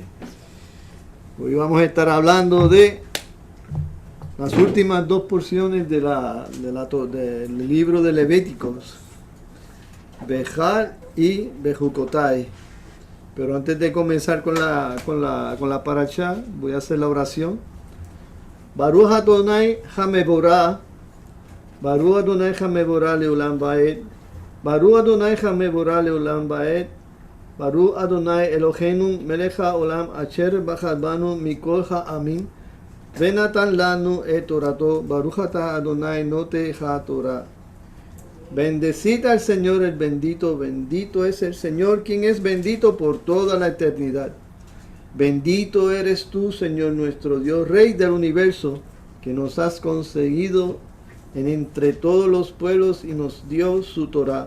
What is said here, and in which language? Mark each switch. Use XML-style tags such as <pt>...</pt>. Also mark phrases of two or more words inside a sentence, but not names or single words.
<es>Hoy vamos a estar hablando de las últimas dos porciones del libro de Levíticos, Behar y Bejucotai. Pero antes de comenzar con la parashá, voy a hacer la oración.</es> <he>ברוך אדוני המבורך, ברוך אדוני המבורך לעולם ועד, ברוך אדוני המבורך לעולם ועד, ברוך אדוני אלוהינו מלך העולם אשר בחר בנו מכל העמים ונתן לנו את תורתו, ברוך אתה אדוני נותן התורה.</he> <es>Bendecid al Señor el bendito, bendito es el Señor, quien es bendito por toda la eternidad. Bendito eres tú, Señor nuestro Dios, Rey del universo, que nos has conseguido entre todos los pueblos y nos dio su Torah.</es>